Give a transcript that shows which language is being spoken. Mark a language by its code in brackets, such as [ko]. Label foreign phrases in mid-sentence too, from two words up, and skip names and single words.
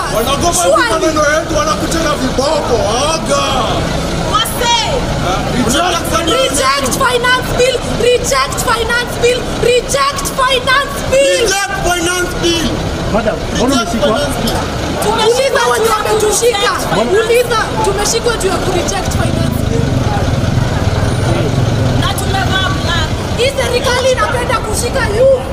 [sw] Wanagopa maneno yetu, wanakuchana viboko. Aga. Wase. [en] Reject finance bill, reject finance bill, reject finance bill. Reject finance bill. [sw] Madam, mbona umeshikwa? Tumeshikwa watu wametushika. Uliza, tumeshikwa juu ya [en] reject finance bill. [sw] Na tumevaa black. Hii serikali inapenda kushika